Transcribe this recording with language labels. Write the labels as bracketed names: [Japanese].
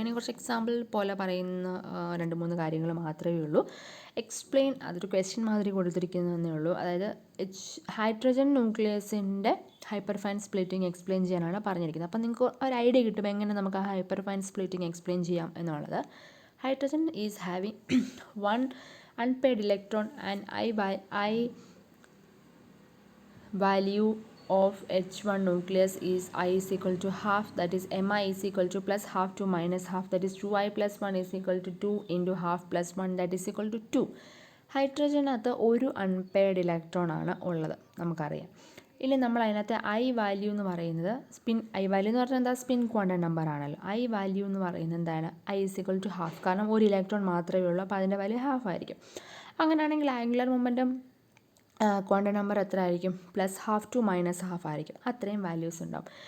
[Malayalam] ഇനി കുറച്ച് എക്സാമ്പിൾ പോലെ പറയുന്ന 2-3 കാര്യങ്ങൾ മാത്രമേ ഉള്ളൂ. എക്സ്പ്ലെയിൻ, അതൊരു ക്വസ്റ്റ്യൻ മാതിരി കൊടുത്തിരിക്കുന്നതേ ഉള്ളൂ. അതായത് ഹൈഡ്രജൻ ന്യൂക്ലിയസിൻ്റെ ഹൈപ്പർഫൈൻ സ്പ്ലിറ്റിംഗ് എക്സ്പ്ലെയിൻ ചെയ്യാനാണ് പറഞ്ഞിരിക്കുന്നത്. അപ്പം നിങ്ങൾക്ക് ഒരു ഐഡിയ കിട്ടും എങ്ങനെ നമുക്ക് ആ ഹൈപ്പർഫൈൻ സ്പ്ലിറ്റിംഗ് എക്സ്പ്ലെയിൻ ചെയ്യാം എന്നുള്ളത്. [English] Hydrogen is having 1 unpaired electron and I value of H1 nucleus is I is equal to half, that is mi is equal to +½ to -½ that is 2i + 1 is equal to 2 into half plus 1 that is equal to 2. [Malayalam] ഹൈഡ്രജനകത്ത് ഒരു unpaired electron ആണ് ഉള്ളത്, നമുക്കറിയാം. ഇനി നമ്മൾ അതിനകത്ത് I value എന്ന് പറയുന്നത് I value എന്ന് പറഞ്ഞാൽ എന്താ, സ്പിൻ ക്വാണ്ടം നമ്പർ ആണല്ലോ. ഐ വാല്യൂ എന്ന് പറയുന്നത് എന്താണ്, [English] i is equal to ½ [Malayalam] കാരണം ഒരു ഇലക്ട്രോൺ മാത്രമേ ഉള്ളൂ, അപ്പോൾ അതിൻ്റെ വാല്യൂ ½ ആയിരിക്കും. അങ്ങനെയാണെങ്കിൽ ആംഗുലർ മൊമെൻറ്റം ക്വാണ്ടം നമ്പർ എത്ര ആയിരിക്കും, +½ to -½ ആയിരിക്കും. അത്രയും വാല്യൂസ് ഉണ്ടാവും.